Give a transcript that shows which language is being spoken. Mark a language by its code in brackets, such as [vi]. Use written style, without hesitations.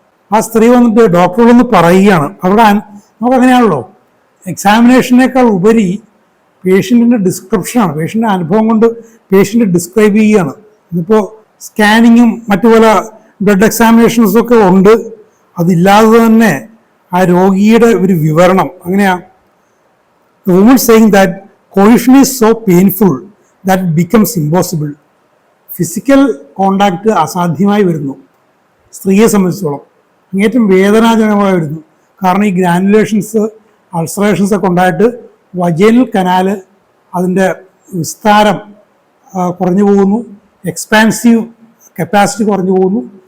[ml] ആ സ്ത്രീ വന്നിട്ട് ഡോക്ടറോടൊന്ന് പറയുകയാണ്. അവിടെ നമുക്ക് അങ്ങനെയാണല്ലോ, എക്സാമിനേഷനേക്കാൾ ഉപരി പേഷ്യൻറ്റിൻ്റെ ഡിസ്ക്രിപ്ഷനാണ്. പേഷ്യൻ്റെ അനുഭവം കൊണ്ട് പേഷ്യൻ്റ് ഡിസ്ക്രൈബ് ചെയ്യുകയാണ്. ഇതിപ്പോൾ സ്കാനിങ്ങും മറ്റു പല ബ്ലഡ് എക്സാമിനേഷൻസൊക്കെ ഉണ്ട്. അതില്ലാതെ തന്നെ ആ രോഗിയുടെ ഒരു വിവരണം അങ്ങനെയാണ്. [en] The woman saying that coition is so painful that it becomes impossible. [ml] Physical contact അസാധ്യമായി വരുന്നു സ്ത്രീയെ സംബന്ധിച്ചോളം. അങ്ങേറ്റം വേദനാജനകമായി വരുന്നു. കാരണം ഈ ഗ്രാനുലേഷൻസ്, അൾസറേഷൻസ് ഒക്കെ ഉണ്ടായിട്ട് വജൈനൽ കനാല് അതിൻ്റെ വിസ്താരം കുറഞ്ഞു പോകുന്നു, എക്സ്പാൻസീവ് കപ്പാസിറ്റി കുറഞ്ഞു പോകുന്നു.